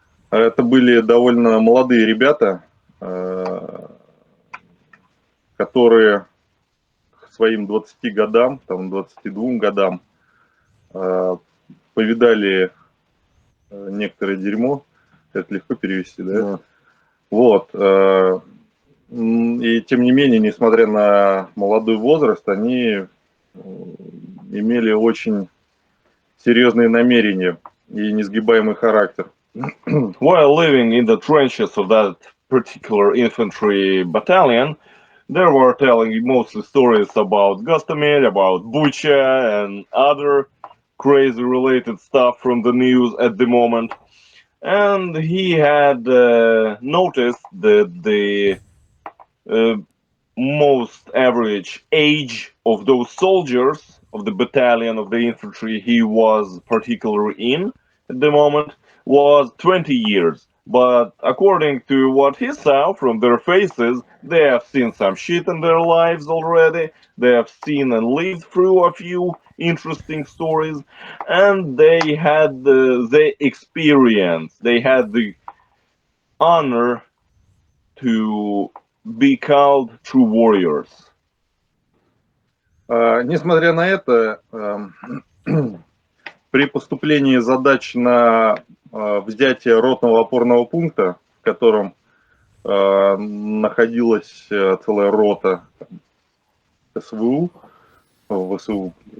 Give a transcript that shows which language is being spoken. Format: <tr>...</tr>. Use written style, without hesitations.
<ru>Это были довольно молодые ребята, которые к своим 20 годам, там, 22 годам повидали некоторое дерьмо. Это легко перевести, да? Да. Вот. И тем не менее, несмотря на молодой возраст, они имели очень серьезные намерения и несгибаемый характер.</ru> <en>While living in the trenches of that particular infantry battalion, they were telling mostly stories about Gostomel, about Bucha, and other crazy related stuff from the news at the moment. And he had noticed that the most average age of those soldiers of the battalion of the infantry he was particularly in at the moment was 20 years. But according to what he saw from their faces, they have seen some shit in their lives already. They have seen and lived through a few interesting stories, and they had the experience. They had the honor to be called true warriors.</en> <ru>Несмотря на это, при поступлении задач на взятие ротного опорного пункта, в котором находилась целая рота СВУ, ВСУ,</ru>